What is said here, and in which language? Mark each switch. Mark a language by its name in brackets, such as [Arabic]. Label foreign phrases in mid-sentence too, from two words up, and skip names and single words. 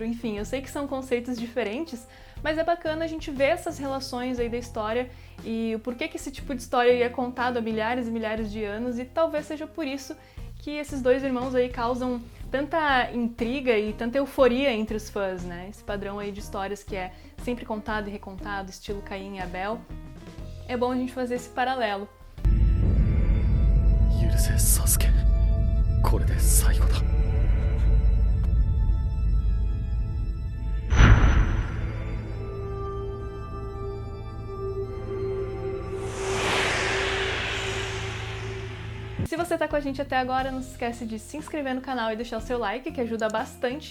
[Portuguese] Enfim, eu sei que são conceitos diferentes, mas é bacana a gente ver essas relações aí da história e o porquê que esse tipo de história é contado há milhares e milhares de anos, e talvez seja por isso que esses dois irmãos aí causam tanta intriga e tanta euforia entre os fãs, né? Esse padrão aí de histórias que é sempre contado e recontado, estilo Caim e Abel. É bom a gente fazer esse paralelo. [Japanese] 許せサスケ、これで最後だ。 [Portuguese] Se você tá com a gente até agora, não se esquece de se inscrever no canal e deixar o seu like, que ajuda bastante.